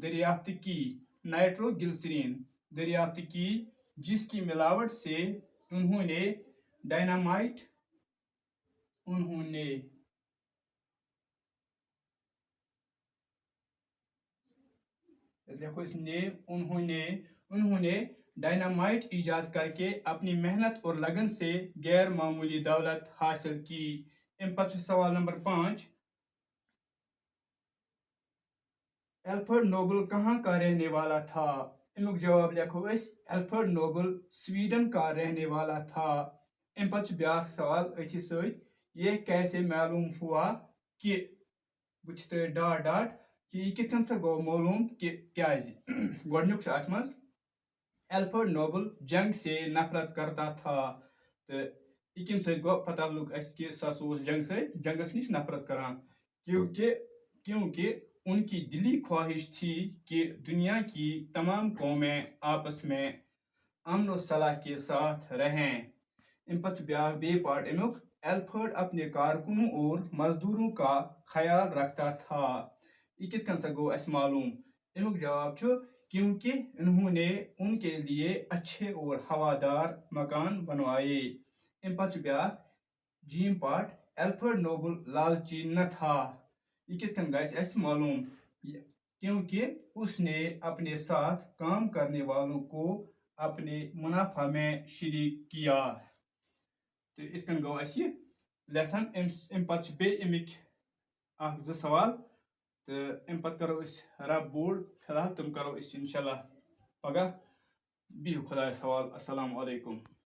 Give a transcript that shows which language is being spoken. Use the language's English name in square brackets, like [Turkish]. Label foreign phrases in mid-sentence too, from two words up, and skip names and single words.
[Urdu] دریافت کی جس کی ملاوٹ سے انہوں نے ڈائنامائٹ ایجاد کر کے اپنی محنت اور لگن سے غیر معمولی دولت حاصل کی [Kashmiri] ام پتہ سوال نمبر 5 [Urdu] ایلفرڈ نوبل کہاں کا رہنے والا تھا [Kashmiri] امیک جواب لکھو اس [Urdu] ایلفرڈ نوبل سویڈن کا رہنے والا تھا [Kashmiri] ام پتہ بیاکھ سوال اتھی ست [Urdu] یہ کیسے معلوم ہوا کہ [Kashmiri] یہ کت کن سا گو معلوم کہ کیاز گۄڈنیُک ات من [Urdu] ایلفرڈ نوبل جنگ سے نفرت کرتا تھا [Kashmiri] تو یہ کم ست گو پتہ لگ اس کہ سا جنگس نش نفرت کران [Urdu] کیونکہ ان کی دلی خواہش تھی کہ دنیا کی تمام قومیں آپس میں امن و صلاح کے ساتھ رہیں [Kashmiri] ام پتہ بے پارٹ امیک [Urdu] ایلفرڈ اپنے کارکنوں اور مزدوروں کا خیال رکھتا تھا [Kashmiri] یہ کت کن سا گو اس معلوم امیک جواب [Urdu] کیونکہ انہوں نے ان کے لیے اچھے اور ہوادار مکان بنوائے [Kashmiri] ام پتہ بیاکھ جیم پارٹ [Urdu] ایلفرڈ نوبل لالچی نہ تھا [Kashmiri] یہ کت کن گژھِ اس معلوم [Urdu] کیونکہ اس نے اپنے ساتھ کام کرنے والوں کو اپنے منافع میں شریک کیا [Kashmiri] تو ات کن گو اس لیسن ام پتہ بے امیک اکھ زٕ سوال تو ام پتہ کرو اس رب بوڑ فی الحال تم کرو اس انشاءاللہ پگہ بہو خدایس حوالہ [Arabic] السلام علیکم